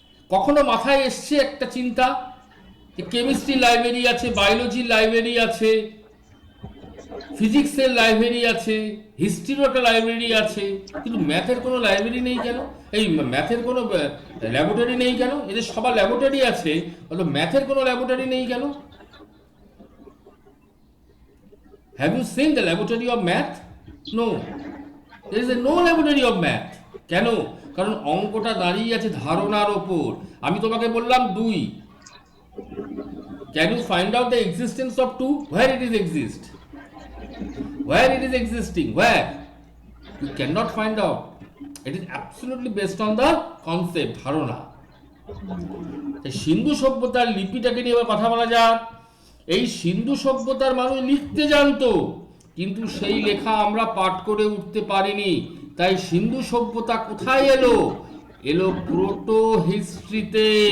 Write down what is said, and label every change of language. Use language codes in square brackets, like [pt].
[bn] কখনো মাথায় এসছে একটা চিন্তা, কেমিস্ট্রি লাইব্রেরি আছে, বায়োলজি লাইব্রেরি আছে, ফিজিক্সের লাইব্রেরি আছে, হিস্ট্রির একটা লাইব্রেরি আছে, কিন্তু ম্যাথের কোনো লাইব্রেরি নেই কেন? এই ম্যাথের কোনো ল্যাবরেটরি নেই কেন? এদের সবার ল্যাবরেটরি আছে, অথচ ম্যাথের কোনো ল্যাবরেটরি নেই কেন? [en] Have you seen the laboratory of math? No, there is no laboratory of math. [bn] কেন? কারণ অঙ্কটা দাঁড়িয়ে আছে ধারণার ওপর। আমি তোমাকে বললাম [en] 2, can you find out the existence of 2? Where it is exist? Where it is existing? Where? You cannot find out. It is absolutely based on the concept, ধারণা। [bn] সিন্ধু সভ্যতার লিপিটাকে নিয়ে এবার কথা বলা যাক। এই সিন্ধু সভ্যতার মানুষ লিখতে জানতো, কিন্তু সেই লেখা আমরা পাঠ করে উঠতে পারিনি। তাই সিন্ধু সভ্যতা কোথায় এলো? এলো প্রোটো হিস্ট্রিতে।